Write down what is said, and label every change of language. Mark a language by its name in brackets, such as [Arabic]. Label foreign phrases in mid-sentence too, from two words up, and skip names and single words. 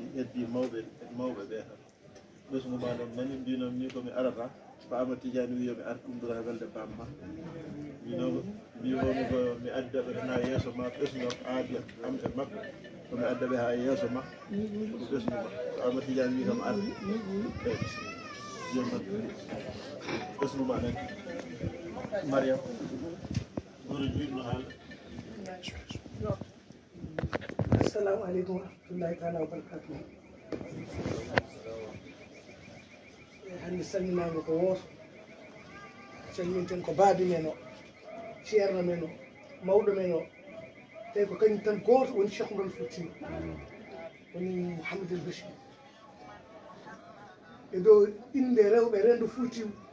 [Fula] heddi mawɓe ɓe tan ɓesgu ma ɗon nani mbinom ni komi arata ko Amadou Tidiane wi yomi ar ɗumdora welde bamma mbimomi ko mi addaɓe tan ha yeeso ma ɓesgo aadi am e makko komi addaɓe ha yeeso ma ko ɓesgu ma ko Amadou Tidiane wi kam ar jommat ɓesgu ma nani Mariam oɗo juɗno haala. [Arabic] السلام عليكم ورحمة الله تعالى وبركاته. [Fula] Hande salminama ko woto salminten ko baabi men o ceerno men o mawɗo men o tawi ko kañum tan goto woni Cheikh Oumar Foutiyou woni Mouhamadou El Bachir e dow inde rewɓe rendu Foutiyou